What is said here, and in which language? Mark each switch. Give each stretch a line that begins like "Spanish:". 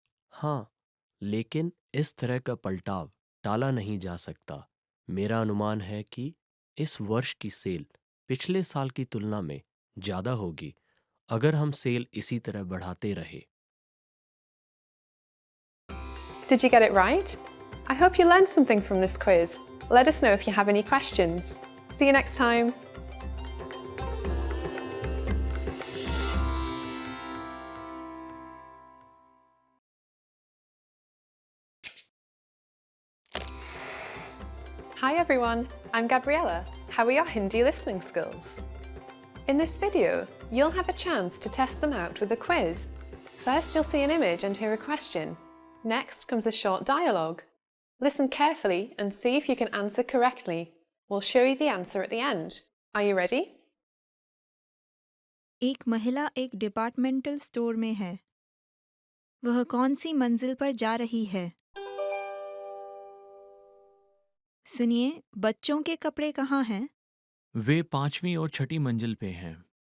Hindi: हाँ, लेकिन इस तरह का पलटाव टाला नहीं जा सकता। मेरा अनुमान है कि इस वर्ष की सेल पिछले साल की तुलना में ज़्यादा होगी अगर हम सेल इसी तरह बढ़ाते रहे।
English: Did you get it right? I hope you learned something from this quiz. Let us know if you have any questions. See you next time. Hi everyone, I'm Gabriella. How are your Hindi listening skills? In this video, you'll have a chance to test them out with a quiz. First, you'll see an image and hear a question. Next comes a short dialogue. Listen carefully and see if you can answer correctly. We'll show you the answer at the end. Are you ready?
Hindi: एक महिला एक departmental store में है। वह कौन सी मंजिल पर जा रही है? सुनिए, बच्चों के कपड़े कहाँ हैं? वे 5वीं और 6ठी मंजिल पे हैं।